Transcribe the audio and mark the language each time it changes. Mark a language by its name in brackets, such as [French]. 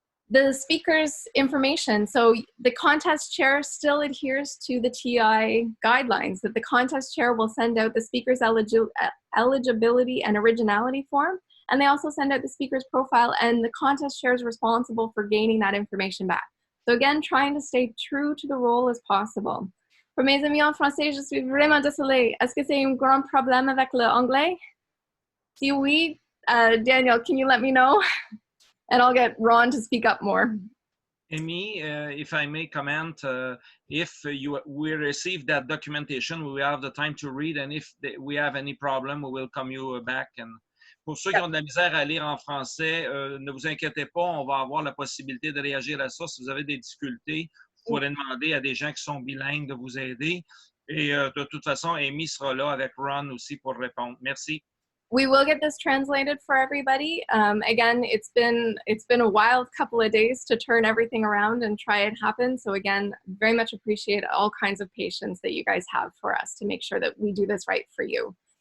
[English] The speaker's information. So the contest chair still adheres to the TI guidelines that the contest chair will send out the speaker's eligibility and originality form. And they also send out the speaker's profile, and the contest chair is responsible for gaining that information back. So again, trying to stay true to the role as possible. [French] Pour mes amis en français, je suis vraiment désolée. Est-ce que c'est un grand problème avec l'anglais? Si oui, [English] Daniel, can you let me know? And I'll get Ron to speak up more. Amy, if I may comment, if we receive that documentation, we will have the time to read, and if we have any problem, we will come you back. [French] And pour ceux qui ont de la misère à lire en français, ne vous inquiétez pas, on va avoir la possibilité de réagir à ça. Si vous avez des difficultés, vous pourrez demander à des gens qui sont bilingues de vous aider. Et de toute façon, Amy sera là avec Ron aussi pour répondre. Merci. [English] We will get this translated for everybody. Again, it's been a wild couple of days to turn everything around and try it happen. So again, very much appreciate all kinds of patience that you guys have for us to make sure that we do this right for you.